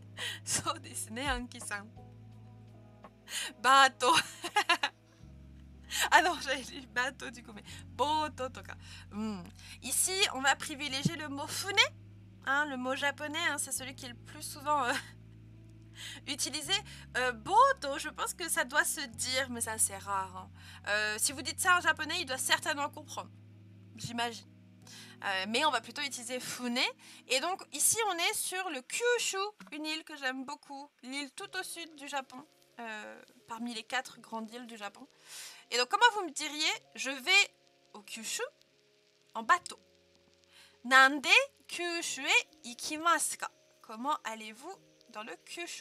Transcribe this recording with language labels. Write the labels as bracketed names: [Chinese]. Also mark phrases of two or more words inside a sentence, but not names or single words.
[Japanese] そうですね、アンキさん。bateau. [French] Ah non, j'avais dit bateau du coup, mais [Japanese] boto toka. [French] Ici, on va privilégier le mot fune. Hein, le mot japonais, hein, c'est celui qui est le plus souvent utilisé. Boto, je pense que ça doit se dire, mais ça c'est rare. Hein. Si vous dites ça en japonais, il doit certainement comprendre. J'imagine. Mais on va plutôt utiliser fune. Et donc ici on est sur le Kyushu, une île que j'aime beaucoup, l'île tout au sud du Japon, parmi les 4 grandes îles du Japon. Et donc comment vous me diriez, je vais au Kyushu en bateau. [Japanese] Nande Kyushu e ikimasu ka? [French] Comment allez-vous dans le Kyushu?